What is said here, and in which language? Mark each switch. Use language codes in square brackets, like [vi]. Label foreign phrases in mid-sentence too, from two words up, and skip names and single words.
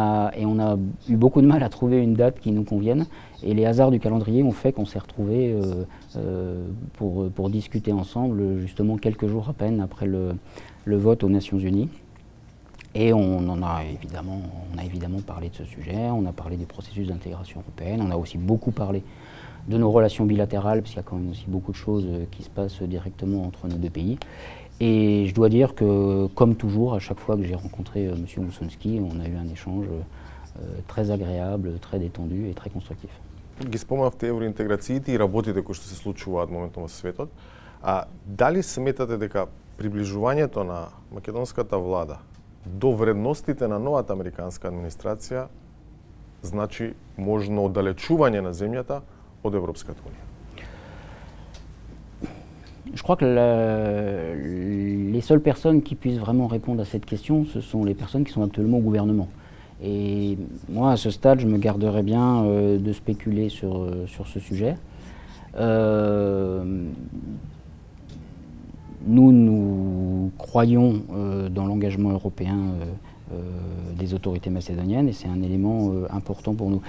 [fr] a eu beaucoup de mal à trouver une date qui nous convienne et les hasards du calendrier ont fait qu'on s'est retrouvés pour discuter ensemble justement quelques jours à peine après le vote aux Nations Unies et on a évidemment parlé de ce sujet, on a parlé des processus d'intégration européenne, on a aussi beaucoup parlé de nos relations bilatérales, parce qu'il y a quand même aussi beaucoup de choses qui se passent directement entre nos deux pays. Et je dois dire que, comme toujours, à chaque fois que j'ai rencontré M. Moussounski, on a eu un échange très agréable, très détendu et très constructif. [mk] Ги спомнавте евроинтеграциите и работите кои што се случуваат моментно во светот. Дали сметате дека приближувањето на македонската влада до вредностите на новата американска администрација значи можно оддалечување на земјата od Европската унија? [fr] Je crois que les seules personnes qui puissent vraiment répondre à cette question, ce sont les personnes qui sont actuellement au gouvernement. Et moi, à ce stade, je me garderais bien de spéculer sur ce sujet. Nous croyons dans l'engagement européen des autorités macédoniennes et c'est un élément important pour nous.